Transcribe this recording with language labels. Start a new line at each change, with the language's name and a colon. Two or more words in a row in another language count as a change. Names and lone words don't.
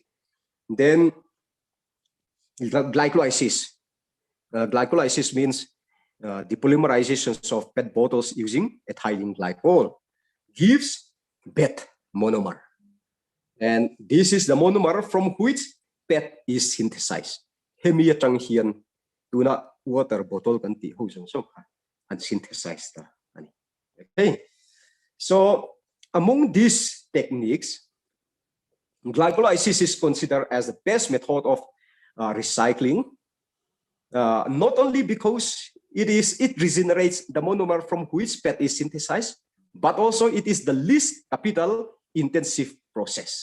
English: Then glycolysis. Glycolysis means depolymerizations of PET bottles using ethylene glycol gives PET monomer. And this is the monomer from which PET is synthesized.
Mizo: hemia chang hian tuna
English: water bottle
Mizo: kan ti ho jong so
English: and synthesize
Mizo: the ani.
English: Okay, so among these techniques, glycolysis is considered as the best method of recycling, not only because it regenerates the monomer from which PET is synthesized, but also it is the least capital intensive process.